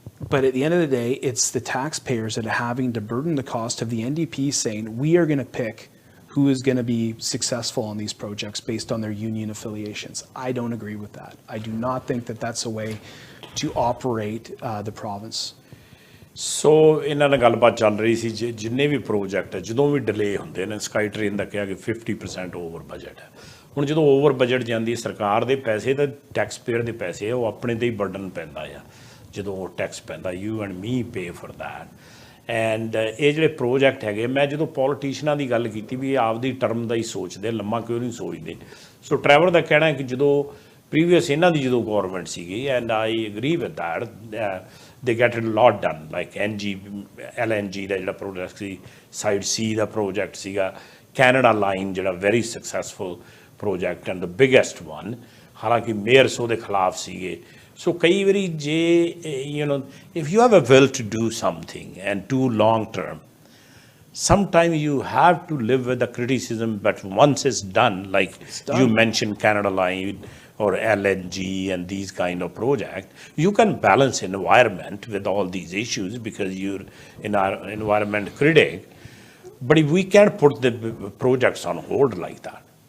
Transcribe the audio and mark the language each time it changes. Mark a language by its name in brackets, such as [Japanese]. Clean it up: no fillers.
[English] But at the end of the day, it's the taxpayers that are having to burden the cost of the NDP saying, we are going to pick who is going to be successful on these projects based on their union affiliations. I don't agree with that. I do not think that that's a way to operate the province. [Punjabi] ਸੋ ਇਹਨਾਂ ਨਾਲ ਗੱਲਬਾਤ ਚੱਲ ਰਹੀ ਸੀ ਜਿੰਨੇ ਵੀ project ਹੈ ਜਦੋਂ ਵੀ delay ਹੁੰਦੇ ਨੇ ਸਕਾਈ ਟ੍ਰੇਨ ਦਾ ਕਿਹਾ ਕਿ 50% ਓਵਰ ਬਜਟ ਹੈ ਹੁਣ ਜਦੋਂ ਓਵਰ ਬਜਟ ਜਾਂਦੀ ਸਰਕਾਰ ਦੇ ਪੈਸੇ ਤਾਂ ਟੈਕਸ ਪੇਅਰ ਦੇ ਪੈਸੇ ਉਹ ਆਪਣੇ ਤੇ ਹੀ ਬਰਡਨ ਪੈਂਦਾ ਆ ਜਦੋਂ ਉਹ ਟੈਕਸ ਪੈਂਦਾ [English] you and me pay for that [Punjabi] and ਇਹ ਜਿਹੜੇ ਪ੍ਰੋਜੈਕਟ ਹੈਗੇ, ਮੈਂ ਜਦੋਂ ਪੋਲੀਟੀਸ਼ੀਅਨਾਂ ਦੀ ਗੱਲ ਕੀਤੀ ਵੀ ਇਹ ਆਪਦੀ ਟਰਮ ਦਾ ਹੀ ਸੋਚਦੇ, ਲੰਮਾ ਕਿਉਂ ਨਹੀਂ ਸੋਚਦੇ। ਸੋ ਟਰੈਵਰ ਦਾ ਕਹਿਣਾ ਹੈ ਕਿ ਜਦੋਂ ਪ੍ਰੀਵੀਅਸ ਇਹਨਾਂ ਦੀ ਜਦੋਂ ਗੌਰਮੈਂਟ ਸੀਗੀ, [English] and I agree with that, they get it lot done, [Punjabi] like LNG ਦਾ ਜਿਹੜਾ ਪ੍ਰੋਜੈਕਟ ਸੀ, ਸਾਈਡ C ਦਾ ਪ੍ਰੋਜੈਕਟ ਸੀਗਾ, ਕੈਨੇਡਾ ਲਾਈਨ ਜਿਹੜਾ [English] very successful project and the biggest one, [Punjabi] ਹਾਲਾਂਕਿ ਮੇਅਰਸ ਉਹਦੇ ਖਿਲਾਫ ਸੀਗੇ। ਸੋ ਕਈ ਵਾਰੀ ਜੇ [English] if you have a will to do something and too long term, sometimes you have to live with the criticism, but once it's done, like you mentioned Canada Line or LNG and these kind of project, you can balance environment with all these issues because you're an environment critic, but we can't put the projects on hold like that.